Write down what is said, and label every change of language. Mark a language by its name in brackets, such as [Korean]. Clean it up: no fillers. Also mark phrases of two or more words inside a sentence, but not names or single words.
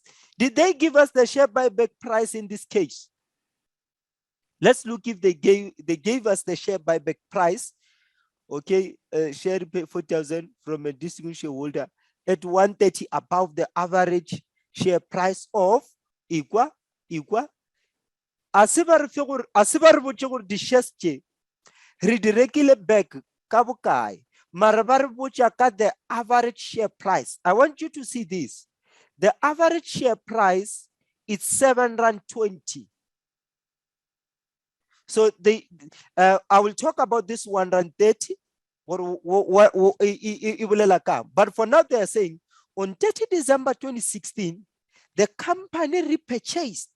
[English] Did they give us the share buyback price in this case? Let's look if they gave us the share buyback price. Okay, share 40,000 from a distinguished shareholder at 130 above the average share price of equal [Northern Sotho] asibar botse di shares tše re di rekile back ka bokae mara ba re botša ka [English] the average share price. I want you to see this. The average share price is 7.20 rand. So I will talk about this 130 but for now they are saying on 30 December 2016 the company repurchased.